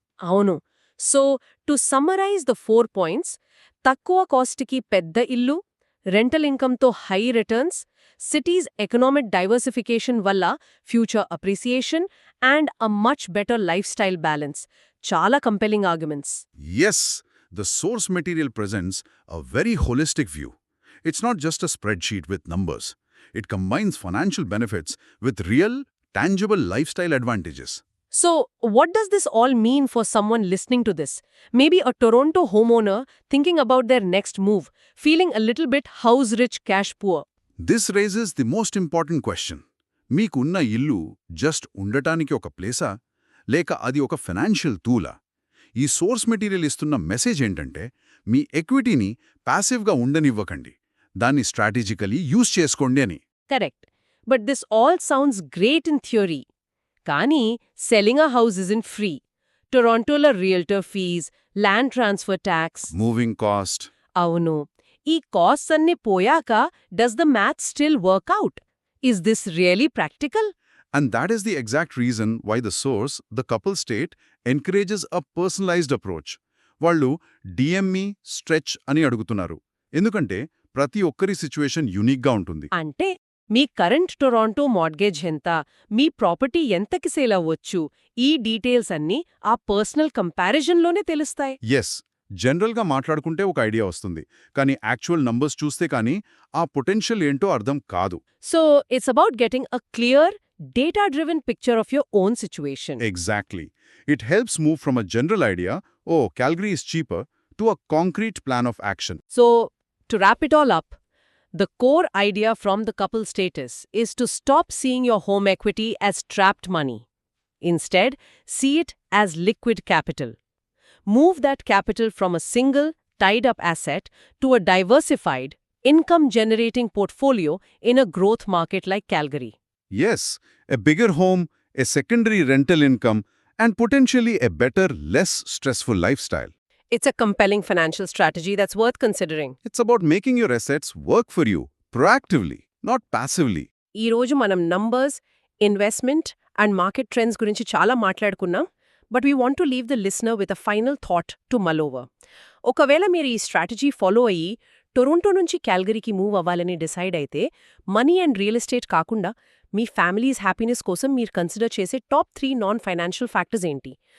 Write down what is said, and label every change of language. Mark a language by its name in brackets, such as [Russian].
[Telugu] అవును. [English] so to summarise the 4 points, [Telugu] తక్కువ కాస్ట్కి పెద్ద ఇల్లు, rental ఇన్కమ్తో high returns, cities economic diversification వల్ల future appreciation and a much better life style balance. చాలా compelling arguments. [English] Yes, the source material presents a very holistic view. It's not just a spreadsheet with numbers. It combines financial benefits with real, tangible lifestyle advantages. So, what does this all mean for someone listening to this? Maybe a Toronto homeowner thinking about their next move, feeling a little bit house rich, cash poor. This raises the most important question. [Telugu] మీకున్న ఇల్లు just ఉండటానికి ఒక ప్లేసా, లేక అది ఒక financial టూలా? ఈ source material ఇస్తున్న message ఏంటంటే, మీ ఎక్విటీని ప్యాసివ్గా ఉండనివ్వకండి, దాన్ని స్ట్రాటజికలీ యూజ్ చేసుకోండి అని. [English] Correct. But this all sounds great in theory. కానీ selling a house isn't free. [Telugu] టొరాంటోలో realtor fees, land transfer tax. [English] Moving cost. [Telugu] అవును. ఈ కాస్ట్స్ అన్నీ పోయాక [English] Does the math still work out? Is this really practical? And that is the exact reason why the source, the couple state, encourages a personalized approach. [Telugu] వాళ్ళు DME, stretch అని అడుగుతున్నారు. ఎందుకంటే ప్రతి ఒక్కరి సిచ్యువేషన్ యూనిక్గా ఉంటుంది. అంటే మీ కరెంట్ టొరాంటో మార్గేజ్ ఎంత, మీ ప్రాపర్టీ ఎంతకి సేల్ అవ్వచ్చు, ఈ డీటెయిల్స్ అన్నీ ఆ పర్సనల్ కంపారిజన్లోనే తెలుస్తాయి. ఎస్, జనరల్గా మాట్లాడుకుంటే ఒక ఐడియా వస్తుంది, కానీ యాక్చువల్ నంబర్స్ చూస్తే కానీ ఆ పొటెన్షియల్ ఏంటో అర్థం కాదు. [English] So it's about getting a clear, data-driven picture of your own situation. Exactly. It helps move from a general idea, oh, Calgary is cheaper, to a concrete plan of action. So, to wrap it all up, the core idea from the couple status is to stop seeing your home equity as trapped money. Instead, see it as liquid capital. Move that capital from a single, tied-up asset to a diversified, income-generating portfolio in a growth market like Calgary. Yes, a bigger home, a secondary rental income, and potentially a better, less stressful lifestyle. It's a compelling financial strategy that's worth considering. It's about making your assets work for you, proactively, not passively. [Telugu] ఈ రోజు మనం numbers, investment and market trends గురించి చాలా మాట్లాడుకున్నాం, [English] But we want to leave the listener with a final thought to mull over. [Telugu] ఒకవేళ మీరు ఈ స్ట్రాటజీ ఫాలో అయ్యి టొరంటో నుంచి క్యాల్గరీకి మూవ్ అవ్వాలని డిసైడ్ అయితే, మనీ అండ్ రియల్ ఎస్టేట్ కాకుండా మీ ఫ్యామిలీస్ హ్యాపీనెస్ కోసం మీరు కన్సిడర్ చేసే టాప్ 3 నాన్ ఫైనాన్షియల్ ఫ్యాక్టర్స్ ఏంటి?